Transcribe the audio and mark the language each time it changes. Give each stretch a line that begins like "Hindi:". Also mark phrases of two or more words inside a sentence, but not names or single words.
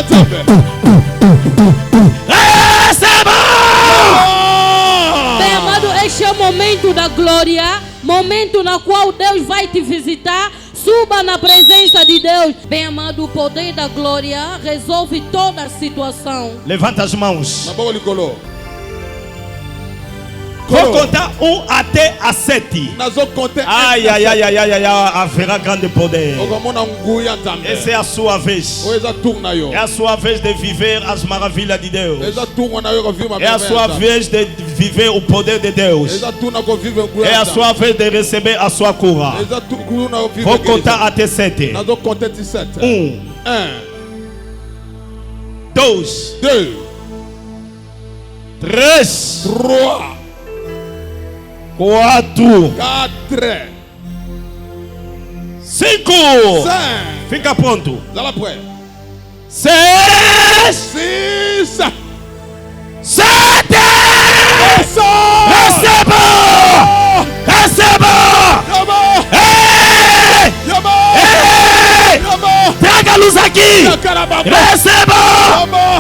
Portuguese: Receba! Bem amado, este é o momento da glória, momento na qual Deus vai te visitar. Suba na presença de Deus. Bem amado, o poder da glória resolve toda a situação. Levanta as mãos.
Lingala: maboko likolo
Portuguese: Vou contar 1 até a 7.
Lingala: nazo compter Ai, ai, ai, ai, ai, ai,
Portuguese: haverá grande poder.
Lingala: okomona nguya nzambe
Portuguese: Essa é a sua vez.
Lingala: oyo eza tour na yo
Portuguese: É a sua vez de viver as maravilhas de Deus.
Lingala: eza tour na yo kovivre
Portuguese: É a sua vez de viver o poder de Deus.
Lingala: eza tour na kovivre nguya
Portuguese: É a sua vez de receber a sua cura.
Lingala: eza tour na kovivre
Portuguese: Vou contar até 7.
Lingala: nazo compter 17
Portuguese: 1, 2, 2 3, 3 4, 4 5. 5 Fica pronto.
Lingala: zala prêt
Portuguese: 6, 6 7. Receba! Receba! Yaba! Ei! Yaba! Ei! Yaba! Traga a luz aqui! Yakarababa! Receba! Yaba!